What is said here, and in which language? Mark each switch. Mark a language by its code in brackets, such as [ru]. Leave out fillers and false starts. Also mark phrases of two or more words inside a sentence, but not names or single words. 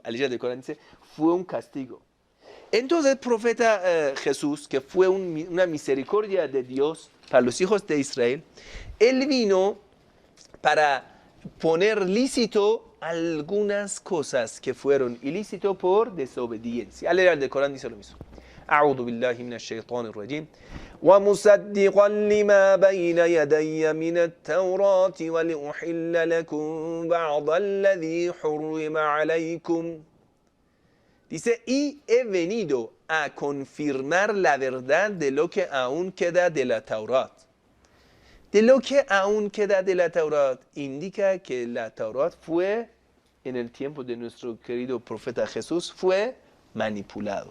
[es] La ley del Corán dice, fue un castigo. Entonces el profeta Jesús, que fue una misericordia de Dios para los hijos de Israel, él vino para poner lícito algunas cosas que fueron ilícito por desobediencia. Al leer del Corán dice lo mismo. [ar] أعوذ بالله من الشيطان الرجيم ومصدقا لما بين يدي من التوراة ولأحل لكم بعض الذي حرم عليكم. [es] Dice, y he venido a confirmar la verdad de lo que aún queda de la Taurat. De lo que aún queda de la Taurat indica que la Taurat fue, en el tiempo de nuestro querido profeta Jesús, fue manipulado.